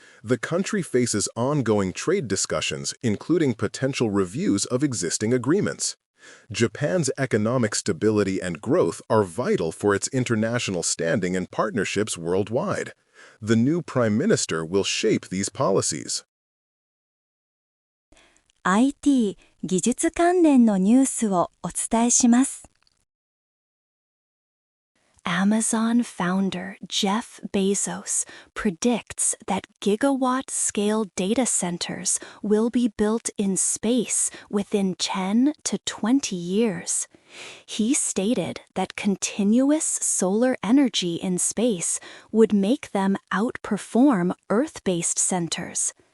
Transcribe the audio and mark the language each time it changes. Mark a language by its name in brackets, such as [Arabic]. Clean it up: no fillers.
[English] The country faces ongoing trade discussions, including potential reviews of existing agreements. Japan's economic stability and growth are vital for its international standing and partnerships worldwide. The new prime minister will shape these policies. [Japanese] IT 技術関連のニュースをお伝えします。 [English] Amazon founder Jeff Bezos predicts that gigawatt-scale data centers will be built in space within 10 to 20 years. He stated that continuous solar energy in space would make them outperform Earth-based centers.